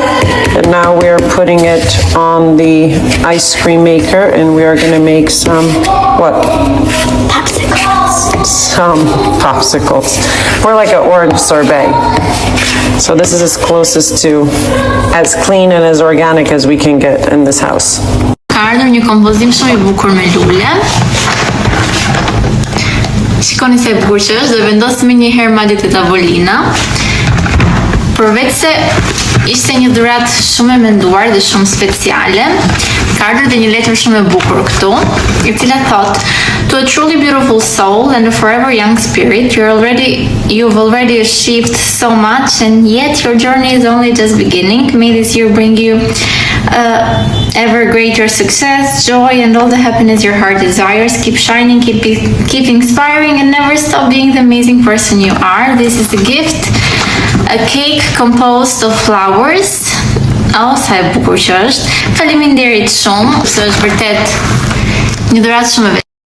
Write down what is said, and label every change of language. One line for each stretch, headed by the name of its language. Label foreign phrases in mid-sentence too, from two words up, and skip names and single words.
English: And now we're putting it on the ice cream maker, and we are gonna make some, what? Some popsicles. More like an orange sorbet. So this is as closest to as clean and as organic as we can get in this house.
Albanian: Ka ardhur një kompozim shumë i bukur me lule. Shikoni se e bukur që është, dhe vendosëm një herë madje te tavolina. Përveç se ishte një dhuratë shumë e menduar dhe shumë speciale, ka ardhur dhe një letër shumë e bukur këtu, e cila thot:
English: To a truly beautiful soul and a forever young spirit, you've already achieved so much, and yet your journey is only just beginning. May this year bring you ever greater success, joy, and all the happiness your heart desires. Keep shining, keep inspiring, and never stop being the amazing person you are. This is a gift, a cake composed of flowers.
Albanian: Sa e bukur që është. Faleminderit shumë, se është vërtet një dhuratë shumë e